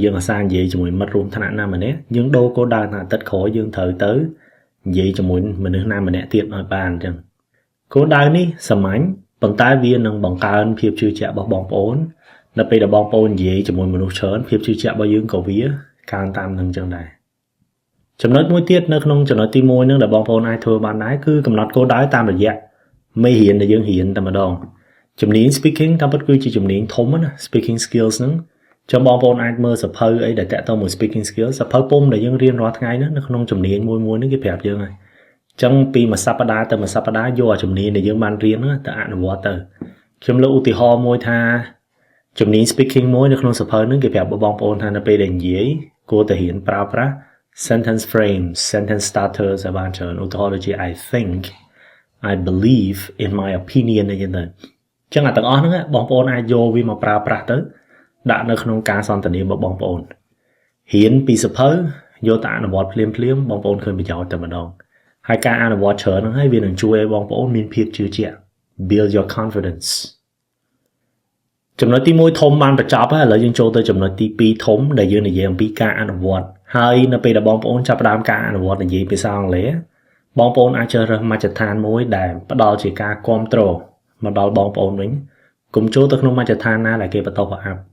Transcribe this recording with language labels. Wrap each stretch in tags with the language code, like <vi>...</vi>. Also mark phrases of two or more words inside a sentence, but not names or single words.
<km>យើងអាសានិយាយជាមួយមិត្តរួមថ្នាក់ណាម្នាក់យើងដូរគោលដៅថាអាទិត្យក្រោយយើងត្រូវទៅនិយាយជាមួយមនុស្សណាម្នាក់ទៀតឲ្យបានអញ្ចឹងគោលដៅនេះសាមញ្ញប៉ុន្តែវានឹងបង្កើនភាពជឿជាក់របស់បងប្អូននៅ ពេលដែលបងប្អូននិយាយជាមួយមនុស្សច្រើនភាពជឿជាក់របស់យើងក៏វាកើនតាមនឹងអញ្ចឹងដែរចំណុចមួយទៀតនៅក្នុងចំណុចទី1ហ្នឹងដែលបងប្អូនអាចធ្វើបានដែរគឺកំ ណត់គោលដៅតាមរយៈមេរៀនដែលយើងរៀនតែម្ដងជំនាញ speaking តាមពិតគឺជាជំនាញធំណា</km> <en>speaking skills</en> <km>ហ្នឹងចាំបងប្អូនអាច មើលសភៅអីដែលតាក់ទងមួយ</km> <en>speaking skills</en> <km>សភៅពុំដែលយើងរៀនរាល់ថ្ងៃហ្នឹងនៅក្នុងជំនាញមួយនេះគេប្រាប់យើងហើយអញ្ចឹងពីមួយសប្តាហ៍ទៅមួយសប្តាហ៍យកជំនាញដែលយើងបានរៀនហ្នឹងទៅអនុវត្តទៅខ្ញុំលើកឧទាហរណ៍មួយថាជំនាញ speaking មួយនៅក្នុងសភៅហ្នឹងគេប្រាប់បងប្អូនថានៅពេលដែលនិយាយគួរតែរៀនប្រើប្រាស់</km> <en>sentence frames sentence starters</en> <km>ឲ្យបានច្រើនឧទាហរណ៍ដូចជា</km> <en>I think I believe in my opinion</en> <km>អីចឹងទៅអញ្ចឹងអាទាំងអស់ហ្នឹងបងប្អូនអាចយកវាមកប្រើប្រាស់ទៅដាក់នៅក្នុងការសន្ទនារបស់បងប្អូនរៀនពីសភៅយកទៅអនុវត្តភ្លាមបងប្អូនឃើញប្រយោជន៍តែម្ដងហើយការអនុវត្តច្រើនហ្នឹងហើយវានឹងជួយឲ្យបងប្អូនមានភាពជឿជាក់</km> <en>build your confidence</en> <km>ចំណុចទី1ធំបានបញ្ចប់ហើយឥឡូវយើងចូលទៅចំណុចទី 2ធំដែលយើងនិយាយអំពីការអនុវត្តហើយនៅពេលដែលបងប្អូនចាប់ផ្ដើមការអនុវត្តនិយាយភាសាអង់គ្លេសបងប្អូនអាចជ្រើសរើសមជ្ឈដ្ឋានមួយដែលផ្ដល់ជាការគាំទ្រមកដល់បងប្អូនវិញកុំចូលទៅក្នុងមជ្ឈដ្ឋានណាដែលគេបន្តប្រអាប់</km>